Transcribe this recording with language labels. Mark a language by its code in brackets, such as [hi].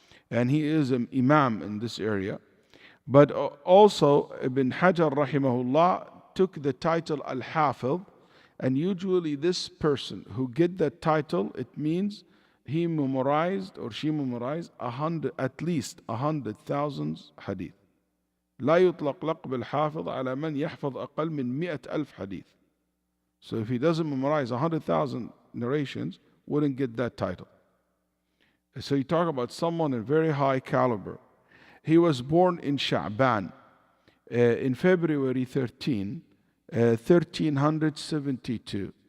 [en] And he is an imam in this area. But also, Ibn Hajar rahimahullah took the title al-Hafidh. And usually this person who get that title, it means he memorized or she memorized at least 100,000 hadith. [ar] لا يطلق لقب الحافظ على من يحفظ أقل من 100,000 hadith. [en] So if he doesn't memorize 100,000 narrations, wouldn't get that title. So you talk about someone in very high caliber. He was born in Sha'ban in February 13, 1372.